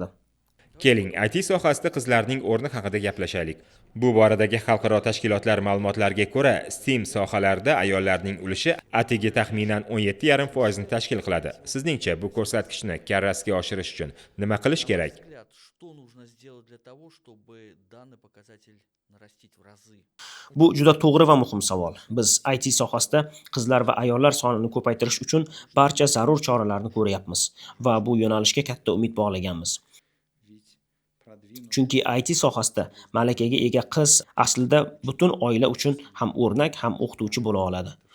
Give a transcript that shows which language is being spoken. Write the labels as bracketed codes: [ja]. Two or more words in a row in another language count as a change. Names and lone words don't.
[uz] Keling, IT sohasida qizlarning o'rni haqida gaplashaylik. Bu boradagi xalqaro tashkilotlar ma'lumotlariga ko'ra, STEM sohalarida ayollarning ulushi atigi taxminan 17,5% ni tashkil qiladi. Sizningcha bu ko'rsatkichni karrasiga oshirish uchun nima qilish kerak? [ru] Что нужно сделать для того, чтобы данный показатель нарастить в разы? [uz] Bu juda to'g'ri va muhim savol. Biz IT sohasida qizlar va ayollar sonini ko'paytirish uchun barcha zarur choralarni ko'ryapmiz va bu yo'nalishga katta umid bog'laganmiz. Chunki IT sohasida malakaga ega qiz aslida butun oila uchun ham o'rnak, ham o'qituvchi bo'la oladi.